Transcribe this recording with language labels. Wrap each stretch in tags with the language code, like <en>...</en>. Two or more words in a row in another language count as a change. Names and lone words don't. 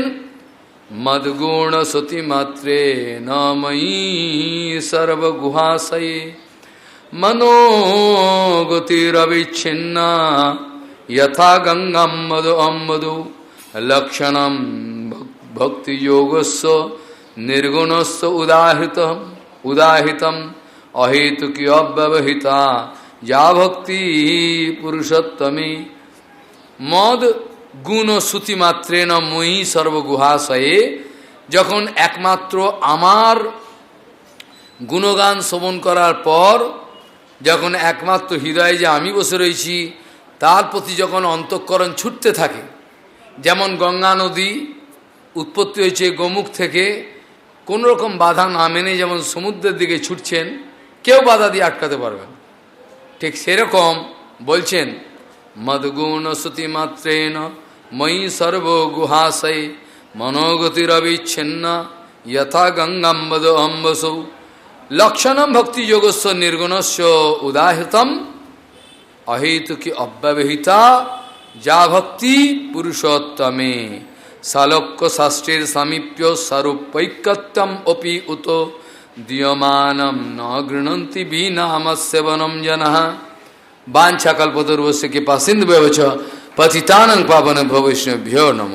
<sa>মদ্গুণ শ্রুতিমাত্রে নময়ী সর্বগুহাশয়ে মনোগতিরবিচ্ছিন্না যথা গঙ্গাম্বদ অম্বদৌ লক্ষণম ভক্তিযোগস্য নির্গুণস্য উদাহৃতম অহেতুকি অব্যবহিতা যা ভক্তি পুরুষোত্তমে। মদ গুণ শ্রুতিমাত্রেণ ময়ি সর্বগুহাশয়ে,</sa> <bn>যখন একমাত্র আমার গুণগান শ্রবণ করার পর, যখন একমাত্র হৃদয়ে যে আমি বসে রয়েছি তার প্রতি যখন অন্তঃকরণ ছুটতে থাকে, যেমন গঙ্গা নদী উৎপত্তি হয়েছে গোমুখ থেকে, কোনো রকম বাধা না মেনে যেমন সমুদ্রের দিকে ছুটছেন, কেউ বাধা দিয়ে আটকাতে পারবে না, ঠিক সেরকম বলছেন</bn> <sa>মদ্গুণ শ্রুতিমাত্রেণ ময়ি সর্বগুহাশয়ে মনোগতিরবিচ্ছিন্না যথা গঙ্গাম্বদ অম্বসৌ লক্ষণম ভক্তিযোগস্য নির্গুণস্য উদাহৃতম অহেতুকি অব্যবহিতা যা ভক্তি পুরুষোত্তমে। সালোক্য শাস্ত্রের সামীপ্য স্বরূপৈকত্যম অপি উত দীয়মানম ন গৃহন্তি বিনামস্যবনম জনঃ। বাঞ্ছাকল্পতরুস্য কৃপা সিন্ধুভ্যশ্চ পতিতানাং পাবনেভ্যো বৈষ্ণবেভ্যো নমো।</sa>